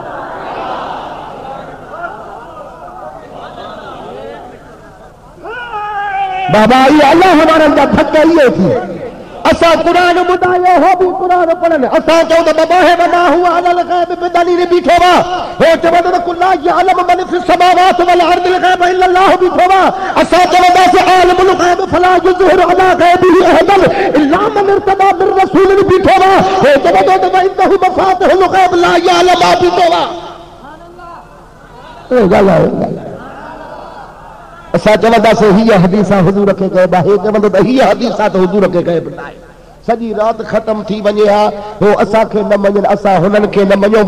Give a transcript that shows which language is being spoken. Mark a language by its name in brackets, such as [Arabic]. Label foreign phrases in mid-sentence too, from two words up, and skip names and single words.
[Sindhi] बाबा इहे अलाह वारनि जा धक इहे थी। असां क़ुरान ॿुधायो, हो बि क़ुरान पढ़नि। असां चऊं त बाबा हे बाबा हुआ अलल ग़ैब बिदलील बीठो वा, हो चवंदो त [Arabic] قل لا يعلم من في السماوات والأرض الغيب إلا الله [Sindhi] बीठो वा। असां चवंदासीं [Arabic] عالم الغيب فلا يظهر على غيبه أحدا إلا من ارتضى من رسول [Sindhi] बीठो वा। हो चवंदो त [Arabic] عنده مفاتح الغيب لا يعلم [Sindhi] बीठो वा। असां चवंदासीं हीअ हदीस हुज़ूर खे ग़ैब आहे, चवंदो त हीअ हदीस त हुज़ूर खे ग़ैब न आहे। सॼी राति ख़तम थी वञे हा, हो असांखे न मञनि, असां हुननि खे न मञूं।